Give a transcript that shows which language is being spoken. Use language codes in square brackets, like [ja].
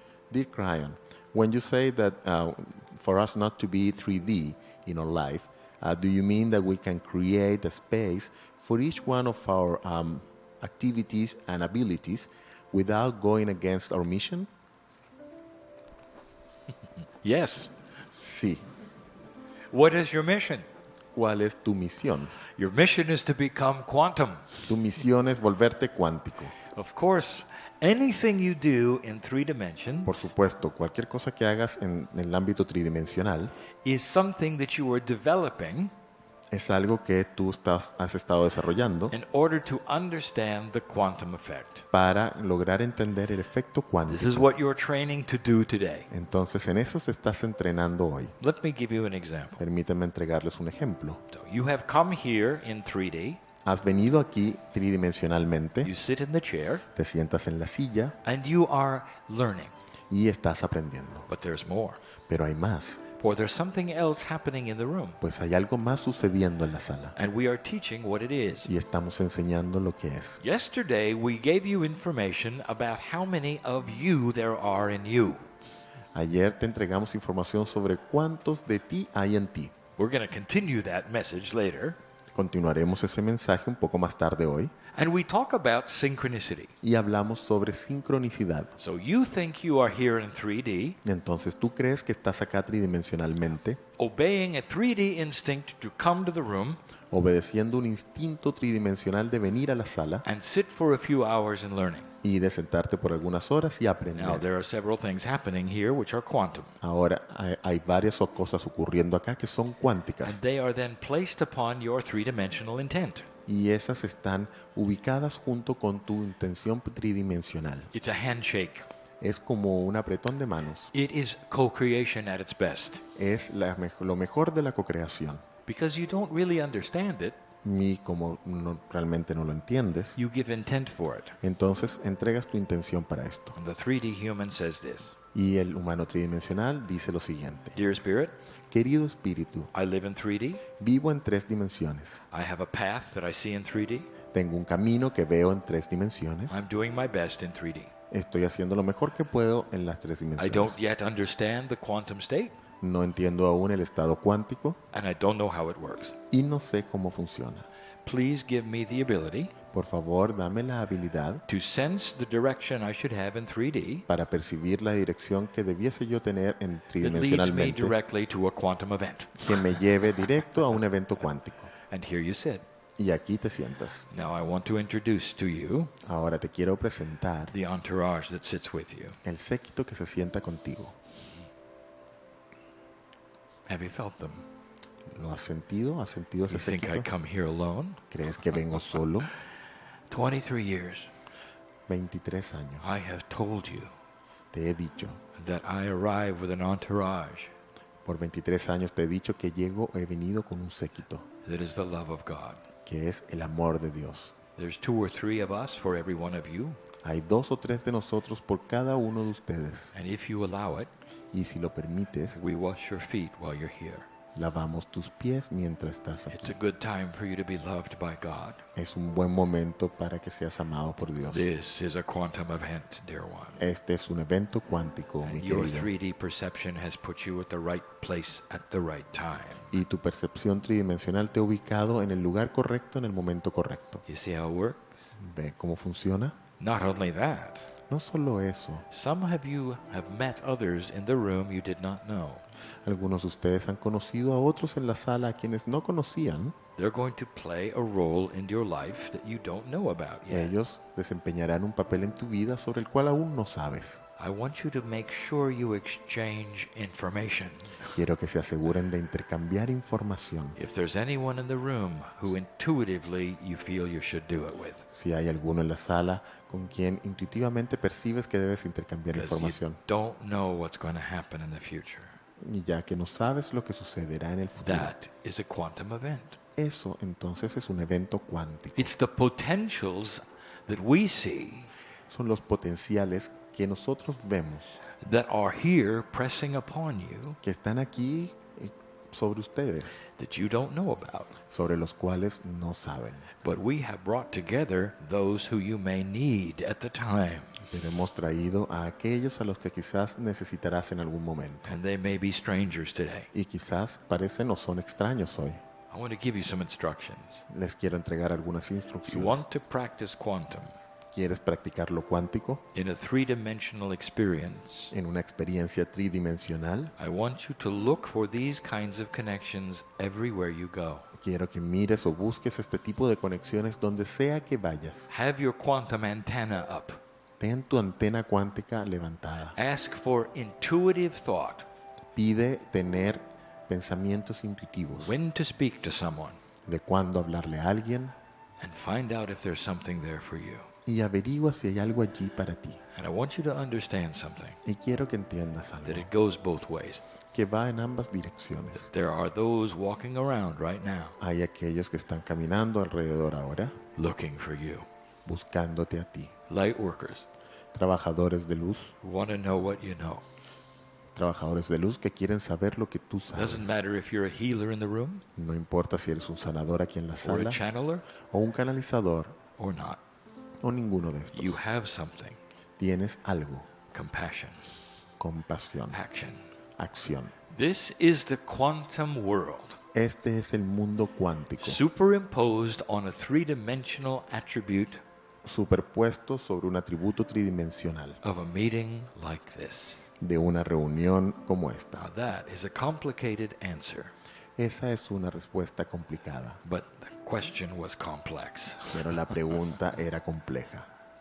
[en] Dear Kryon, when you say that for us not to be 3D in our life, do you mean that we can create a space for each one of our activities and abilities without going against our mission? Yes. [es] Sí. [en] What is your mission? [es] ¿Cuál es tu misión? [en] Your mission is to become quantum. [es] Tu misión es volverte cuántico. [en] Of course, anything you do in 3 dimensions [es] Por supuesto, cualquier cosa que hagas en el ámbito tridimensional [en] is something that you are developing [es] es algo que tú has estado desarrollando [en] in order to understand the quantum effect. [es] para lograr entender el efecto [en] This is [es] cuántico. [en] what you're training to do today. [es] Entonces, en eso se estás entrenando hoy. [en] Let me give you an example. [es] Permítanme entregarles un ejemplo. [en] So you have come here in 3D. [es] Has venido aquí tridimensionalmente, [en] You sit in the chair [es] te sientas en la silla [en] and you are learning. [es] y estás aprendiendo. [en] But there's more. [es] Pero hay más, [en] For there's something else happening in the room. [es] pues hay algo más sucediendo en la sala [en] And we are teaching what it is. [es] y estamos enseñando lo que es. [en] Yesterday, we gave you information about how many of you there are in you. [es] Ayer te entregamos información sobre cuántos de ti hay en ti. [en] We're going to continue that message later. [es] Continuaremos ese mensaje un poco más tarde hoy [en] And we talk about synchronicity. [es] y hablamos sobre sincronicidad. [en] So you think you are here in 3D, [es] Entonces tú crees que estás acá tridimensionalmente, [en] obeying a 3D instinct to come to the room [es] obedeciendo un instinto tridimensional de venir a la sala [en] and sit for a few hours and learning. [es] y de sentarte por algunas horas y [en] Now, [es] aprender. [en] there are several things happening here which are quantum. [es] Ahora hay varias cosas ocurriendo acá que son [en] And [es] cuánticas [en] they are then placed upon your three-dimensional intent. [es] y esas están ubicadas junto con tu intención tridimensional. [en] It's a handshake. [es] Es como un apretón de manos. [en] It is co-creation at its best. [es] Es lo mejor de la cocreación. [en] Because you don't really understand it, [es] Y como realmente no lo entiendes, [en] you give intent for it. [es] entonces entregas tu intención para esto. [en] And the 3D human says this: [es] Y el humano tridimensional dice lo siguiente. [en] Dear Spirit, [es] Querido espíritu, [en] I live in 3D. [es] vivo en 3 dimensiones. [en] I have a path that I see in 3D. [es] Tengo un camino que veo en 3 dimensiones. [en] I'm doing my best in 3D. [es] Estoy haciendo lo mejor que puedo en las 3 [en] I [es] dimensiones. [en] don't yet understand the quantum state, [es] No entiendo aún el estado cuántico [en] and I don't know how it works. [es] y no sé cómo funciona. [en] Please give me the ability [es] Por favor, dame la habilidad [en] to sense the direction I should have in 3D [es] para percibir la dirección que debiese yo tener en [en] that leads me [es] tridimensionalmente [en] directly to a quantum event. [es] que me lleve directo a un evento cuántico. [en] And here you sit. [es] Y aquí te sientas. [en] Now I want to introduce to you [es] Ahora te quiero presentar [en] the entourage that sits with you. [es] el séquito que se sienta contigo. [en] Have you felt them? [es] ¿Lo has sentido? ¿Has sentido [en] You [es] ese [en] think I [es] séquito? [en] come here alone? [es] ¿Crees que vengo solo? [en] 23 years, [es] 23 años. [en] I have told you [es] Te he dicho. [en] that I arrive with an entourage [es] Por 23 años te he dicho que he venido con un séquito, [en] that is the love of God. [es] que es el amor de Dios. [en] There's 2 or 3 of us for every one of you, [es] Hay 2 o 3 de nosotros por cada uno de ustedes. [en] and if you allow it, [es] Y si lo permites, [en] we wash your feet while you're here. [es] lavamos tus pies mientras estás [en] It's [es] aquí. [en] a good time for you to be loved by God. [es] Es un buen momento para que seas amado por Dios. [en] This is a quantum event, dear one. [es] Este es un evento cuántico, mi [en] And your [es] querido. [en] 3D perception has put you at the right place at the right time. [es] Y tu percepción tridimensional te ha ubicado en el lugar correcto, en el momento correcto. [en] You see how it works? [es] ¿Ve cómo funciona? [en] Not only that, [es] No solo eso. [en] some of you have met others in the room you did not know. [es] Algunos de ustedes han conocido a otros en la sala a quienes no conocían. [en] They're going to play a role in your life that you don't know about yet. [es] Ellos desempeñarán un papel en tu vida sobre el cual aún no sabes. [en] I want you to make sure you exchange information. [es] Quiero que se aseguren de intercambiar información. [en] If there's anyone in the room who intuitively you feel you should do it with, [es] Si hay alguno en la sala con quien intuitivamente percibes que debes intercambiar [en] because you [es] información. [en] don't know what's going to happen in the future. [es] Y ya que no sabes lo que sucederá en el futuro. [en] That is a quantum event. [es] Eso entonces es un evento cuántico. [en] It's the potentials that we see [es] Son los potenciales que nosotros vemos, [en] that are here pressing upon you [es] que están aquí sobre ustedes, [en] that you don't know about. [es] sobre los cuales no saben. [en] But we have brought together those who you may need at the time. [es] Pero hemos traído a aquellos a los que quizás necesitarás en algún momento. [en] And they may be strangers today. [es] Y quizás parecen o son extraños hoy. [en] I want to give you some instructions. [es] Les quiero entregar algunas [en] If you [es] instrucciones. [en] want to practice quantum [es] ¿Quieres practicar lo cuántico [en] in a three-dimensional experience, [es] en una experiencia tridimensional? [en] I want you to look for these kinds of connections everywhere you go. [es] Quiero que mires o busques este tipo de conexiones donde sea que vayas. [en] Have your quantum antenna up. [es] Ten tu antena cuántica levantada. [en] Ask for intuitive thought. [es] Pide tener pensamientos intuitivos, [en] when to speak to someone, [es] de cuándo hablarle a alguien, [en] and find out if there's something there for you. [es] y averigua si hay algo allí para ti. [en] And I want you to understand something, [es] Y quiero que entiendas [en] that [es] algo, [en] it goes both ways. [es] que va en ambas direcciones. [en] There are those walking around right now [es] Hay aquellos que están caminando alrededor ahora, [en] looking for you. [es] buscándote a ti. [en] Light workers [es] Trabajadores de luz, [en] who want to know what you know. [es] trabajadores de luz que quieren saber lo que tú sabes. [en] Doesn't matter if you're a healer in the room, [es] No importa si eres un sanador aquí en la [en] or a channeler, [es] o un canalizador, [en] or not. [es] o ninguno de estos. [en] You have something. [es] Tienes algo, [en] Compassion. [es] compasión, [en] Action. [es] acción. [en] This is the quantum world, [es] Este es el mundo cuántico, [en] superimposed on a three-dimensional attribute [es] superpuesto sobre un atributo tridimensional [en] of a meeting like this. [es] de una reunión como esta. [en] Now that is a complicated answer, [es] Esa es una respuesta complicada, [en] but the question was complex. [es] pero la pregunta era compleja.